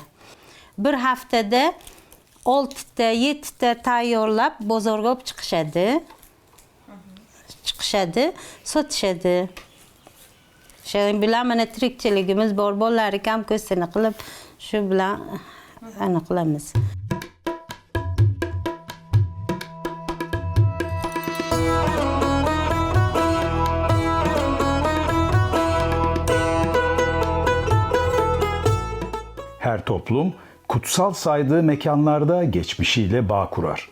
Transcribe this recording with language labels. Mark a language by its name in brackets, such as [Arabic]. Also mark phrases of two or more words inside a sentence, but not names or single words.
[Uzbek] Bir haftada 6 ta 7 ta tayyorlab bozorga olib chiqishadi. Sotishadi. Shu bilan mana tirikchiligimiz bor. Bolalar ham ko'sini qilib shu bilan qilamiz. [Turkish] Her toplum kutsal saydığı mekanlarda geçmişiyle bağ kurar.